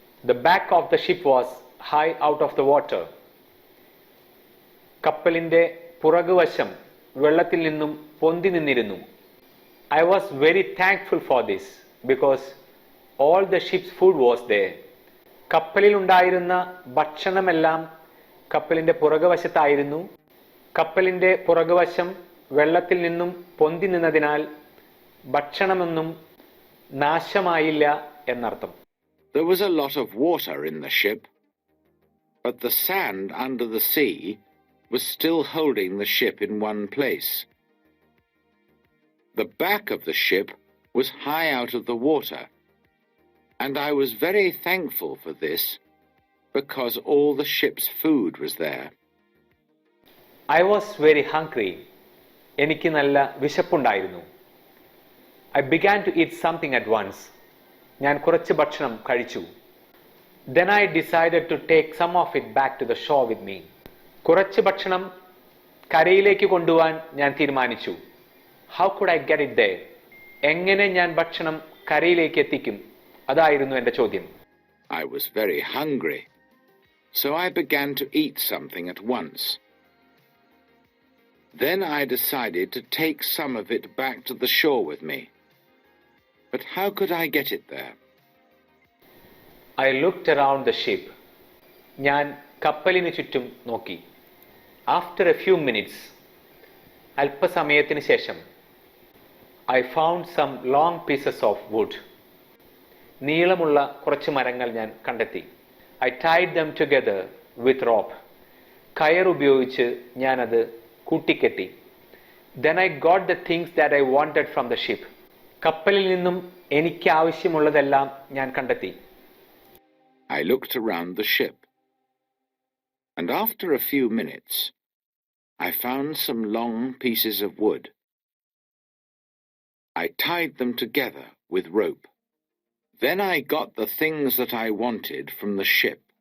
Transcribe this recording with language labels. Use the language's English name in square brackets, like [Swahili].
[English] The back of the ship was high out of the water. [Malayalam] കപ്പലിൻ്റെ പുറകുവശം വെള്ളത്തിൽ നിന്നും പൊന്തി നിന്നിരുന്നു. [English] I was very thankful for this. because all the ship's food was there. [Malayalam] കപ്പലിലുണ്ടായിരുന്ന ഭക്ഷണമെല്ലാം കപ്പലിൻ്റെ പുറകുവശത്തായിരുന്നു. കപ്പലിൻ്റെ പുറകുവശം വെള്ളത്തിൽ നിന്നും പൊന്തി നിന്നതിനാൽ ഭക്ഷണമൊന്നും നാശമായില്ല എന്നർത്ഥം. [English] There was a lot of water in the ship, but the sand under the sea was still holding the ship in one place. The back of the ship was high out of the water, and I was very thankful for this because all the ship's food was there. I was very hungry. [Malayalam] എനിക്ക് നല്ല വിശപ്പുണ്ടായിരുന്നു. [English] I began to eat something at once. [Malayalam] ഞാൻ കുറച്ച് ഭക്ഷണം കഴിച്ചു. [English] Then I decided to take some of it back to the shore with me. [Malayalam] കുറച്ച് ഭക്ഷണം കരയിലേക്ക് കൊണ്ടുപോകാൻ ഞാൻ തീരുമാനിച്ചു. [English] How could I get it there? [Malayalam] എങ്ങനെ ഞാൻ ഭക്ഷണം കരയിലേക്ക് എത്തിക്കും? അതായിരുന്നു എൻ്റെ ചോദ്യം. [English] I was very hungry, so I began to eat something at once. Then I decided to take some of it back to the shore with me. But how could I get it there? I looked around the ship. [Malayalam] ഞാൻ കപ്പലിന് ചുറ്റും നോക്കി. [English] After a few minutes, [Malayalam] അല്പസമയത്തിന് ശേഷം, [English] I found some long pieces of wood. [Malayalam] നീളമുള്ള കുറച്ച് മരങ്ങൾ ഞാൻ കണ്ടെത്തി. [English] I tied them together with rope. [Malayalam] കയർ ഉപയോഗിച്ച് ഞാനത് കൂട്ടിക്കെട്ടി. [English] Then I got the things that I wanted from the ship. [Malayalam] കപ്പലിൽ നിന്നും എനിക്ക് ആവശ്യമുള്ളതെല്ലാം ഞാൻ കണ്ടെത്തി. [English] I looked around the ship, and after a few minutes, I found some long pieces of wood. I tied them together with rope. Then I got the things that I wanted from the ship.